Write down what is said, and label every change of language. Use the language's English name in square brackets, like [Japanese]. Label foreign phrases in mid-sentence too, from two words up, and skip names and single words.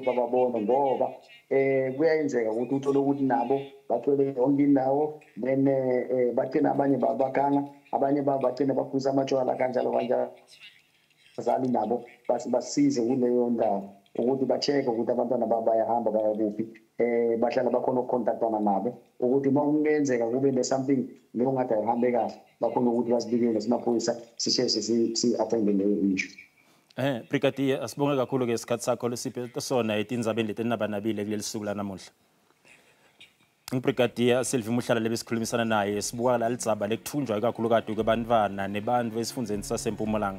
[Zulu] bababone ngoba kuyayenzeka ukuthi uthole ukuthi nabo bathwele yonke indawo then bagcina abanye babaganga abanye bagcina baphuza amatshwala kanjalo kanjalo bazali nabo basize kuleyo ndawo ukuthi ba-check-e ukuthi abantwana bayahamba baya kuphi bahlala bakhona ukukontaktana nabo ukuthi uma kungenzeka kube ne-something leongathi ayihambe kahle bakhona ukuthi basibikele simaphoyisa sisheshe si-attende leyo issue. [Swati] Brigadier asibonge kakhulu-ke isikhathi sakho lesiphe sona etindzabeni leti ninabanabile kuleli suku lanamuhla. Brigadier Sylvie Muhlala lebesikhulumisana naye sibuka la Tindzaba lekuthunjwa ikakhulukade kwabantwana nebantfu esifundeni saseMpumalanga.